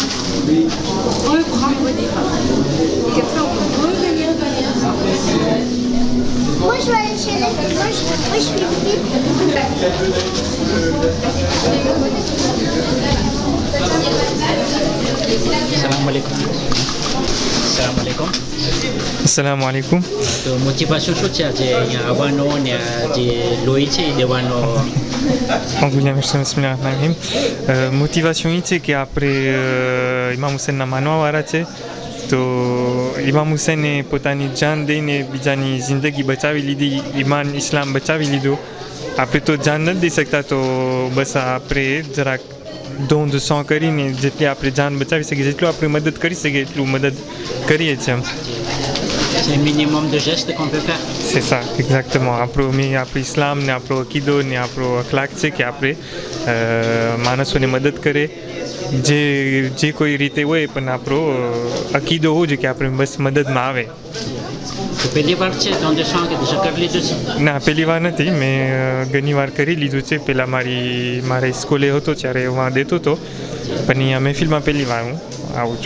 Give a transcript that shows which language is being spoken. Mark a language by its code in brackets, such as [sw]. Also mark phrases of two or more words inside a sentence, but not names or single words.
[fr] On peut prendre des pains. Et après, on peut revenir derrière ça. Moi, je vais aller chez les... Moi, je suis [ar] سلام عليكم. سلام عليكم. السلام عليكم. [gu] तो motivation શું છે આજે અહીંયા આવવાનો ને જે લોહી છે એ દેવાનો? [ar] بسم الله الرحمن الرحيم. [gu] Motivation છે કે આપણે ઇમામ હુસૈનના માનવાવાળા છે તો ઇમામ હુસૈને પોતાની જાન દઈને બીજાની જિંદગી બચાવી લીધી, ઈમાન ઇસ્લામ બચાવી લીધું. આપણે તો જાન નથી દઈ શકતા તો બસ આપણે જરાક [fr] don de sang [gu] કરીને જેટલી આપણે જાન બચાવી શકીએ, જેટલું આપણે મદદ કરી શકીએ એટલું મદદ કરીએ છીએ. [fr] C'est un minimum de gestes qu'on peut faire. C'est ça, exactement. [gu] Après islam, ne après akido, ne après akhlaq છે કે આપણે માણસોને મદદ કરે જે કોઈ રીતે હોય પણ આપણો અકીદો હોવો જોઈએ કે આપણે બસ મદદમાં આવે. પહેલી વાર છે [fr] don de sang [gu] કે déjà કરી લીધું છે? ના, પહેલી વાર નથી, મેં ઘણી વાર કરી લીધું છે. પહેલાં મારા સ્કૂલે હતો ત્યારે હું દેતો હતો, પણ અહીંયા મહેફિલમાં પહેલી વાર હું આવું છું.